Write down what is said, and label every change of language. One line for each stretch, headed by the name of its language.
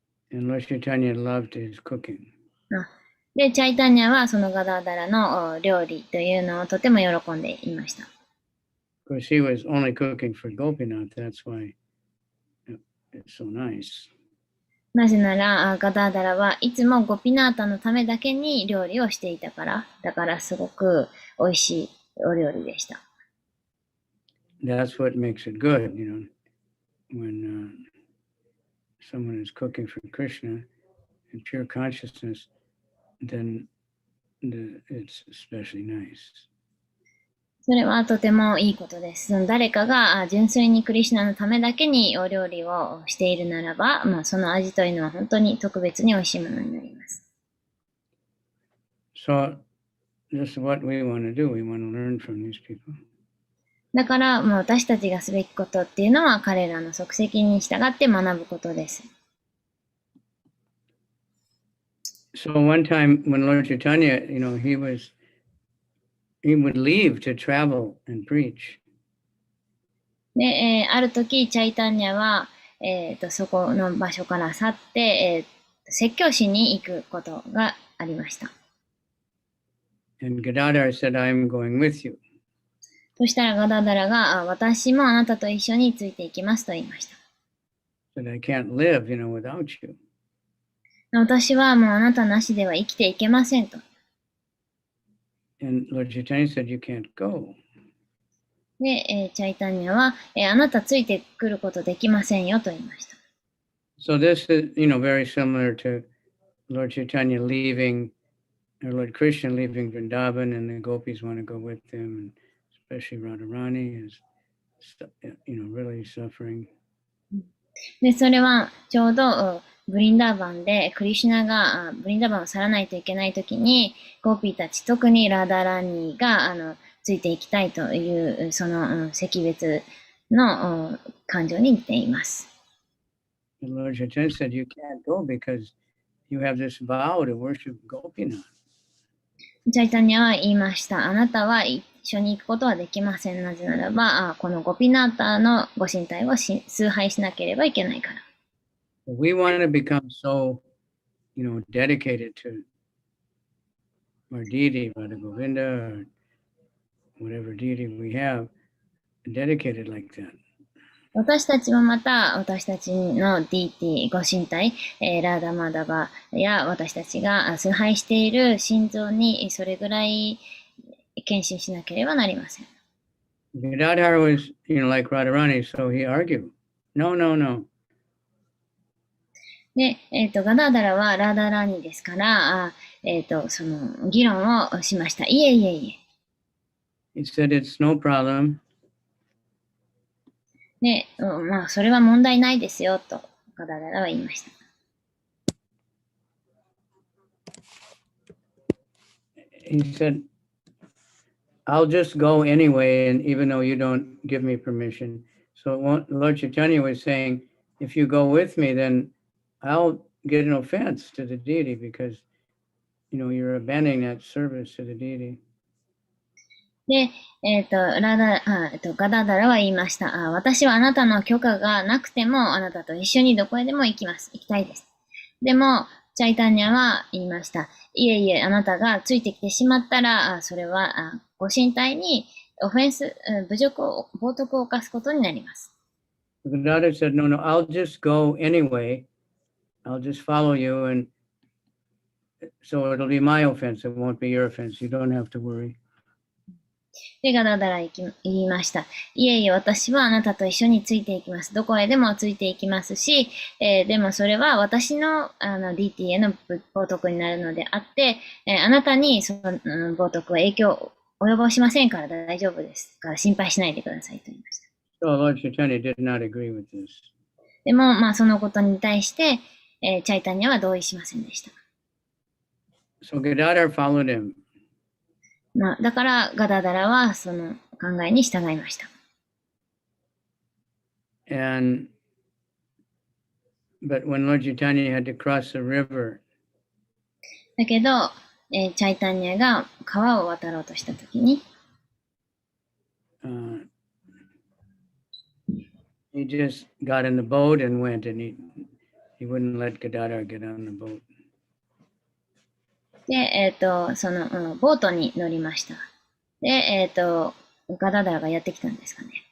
English: And Lord Chaitanya loved his cooking.
Japanese: で、チャイタニアはそのガダーダラの料理というのをとても喜んでいました。
English: Of course, he was only cooking for Gopinath, that's why it's so nice.
Japanese: なぜなら、ガダーダラはいつもゴピナータのためだけに料理をしていたから、だからすごく美味しいお料理でした。
English: That's what makes it good, when someone is cooking for Krishna in pure consciousness, then it's especially nice.
Japanese: それはとてもいいことです。誰かが純粋にクリシュナのためだけにお料理をしているならば、その味というのは本当に特別に美味しいものになります。
English: So, this is what we want to do. We want to learn from these people.
Japanese: だから、私たちがすべきことっていうのは彼らの足跡に従って学ぶことです。
English: So one time when Lord Chaitanya, he would leave to travel and preach.
Japanese: で、ある時、チャイタニアは、そこの場所から去って、説教しに行くことがありました。
English: And Gadadhar said, I'm going with you.
Japanese: そしたらガダダラが、私もあなたと一緒についていきますと言いました。
English: Said, I can't live, without you.
Japanese: 私はもうあなたなしでは生きていけませんと。
English: And Lord Chaitanya said, you can't go.
Japanese: で、チャイタニアは、あなたついてくることできませんよと言いました。
English: So this is, very similar to Lord Chaitanya leaving, or Lord Krishna leaving Vrindavan, and the gopis want to go with him, and especially Radharani is, really suffering.
Japanese: で、それはちょうどブリンダーバンでクリシュナがブリンダーバンを去らないといけないときに、ゴーピーたち、特にラダラニーがついていきたいという、その惜別の感情に似ています。
English: And Lord Chaitanya said, you can't go because you have this vow to worship Gopinath.
Japanese: チャイタニアは言いました。あなたは一緒に行くことはできません。なぜならば、このゴピナータのご神体を崇拝しなければいけないから。
English: We want to become so, dedicated to our deity, Radha Govinda, or whatever deity we have, dedicated like that.
Japanese: 私たちもまた、私たちの DT ご神体、ラーダマダバや私たちが崇拝している心臓にそれぐらい献身しなければなりません。
English: Gadadhar was, like Radharani, so he argued, no, no, no.
Japanese: で、ガダーダラはラーダラーニですから、その議論をしました。いえいえい
English: え。He said, it's no problem.
Japanese: で、まあ、それは問題ないですよ、とガダーダラは言いました。
English: He said, I'll just go anyway, and even though you don't give me permission. So Lord Chaitanya was saying, if you go with me, then I'll get an offense to the deity because, you're abandoning that service to the deity.
Japanese: で、ガダダラは言いました。私はあなたの許可がなくても、あなたと一緒にどこへでも行きたいです。でも、チャイタニャは言いました。いえいえ、あなたがついてきてしまったら、それはご神体にオフェンス、侮辱を、冒涜を犯すことになります。
English: The daughter said, no, no, I'll just go anyway. I'll just follow you, and so it'll be my offense. It won't be your offense. You don't have to worry.
Japanese: で、ガダダラ言いました。いえいえ、私はあなたと一緒についていきます。どこへでもついていきますし、でもそれは私のDT への冒涜になるのであって、あなたにその冒涜は影響を及ぼしませんから大丈夫ですから心配しないでくださいと言いました。
English: So Lord Chaitanya did not agree with this.
Japanese: でも、まあそのことに対して、チャイタニャは同意しませんでした。
English: So Gadadhar followed him.
Japanese: まあ、だからガダダラはその考えに従いました。
English: But when Lord Chaitanya had to cross the river,
Japanese: だけど、チャイタニャが川を渡ろうとしたときに、
English: he just got in the boat and went, and he wouldn't let Gadadhar get on the boat.
Japanese: で、その、ボートに乗りました。で、ガダダラがやってきたんですかね。